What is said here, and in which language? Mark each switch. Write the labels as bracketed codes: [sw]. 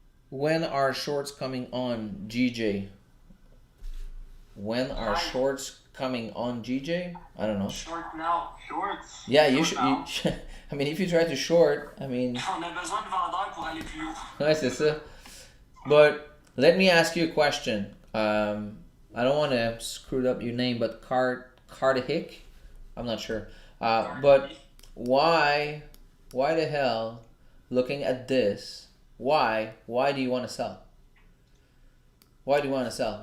[en] When are shorts coming on, GJ? When are shorts coming on, GJ? I don't know. Short now. Shorts. Yeah, you Short should. I mean, if you try to short, I mean, [fr] On a besoin de vendeurs pour aller plus haut. ouais, c'est ça. [en] But let me ask you a question. I don't want to screw up your name, but Cardihick? I'm not sure. But why the hell, looking at this, why do you want to sell? Why do you want to sell?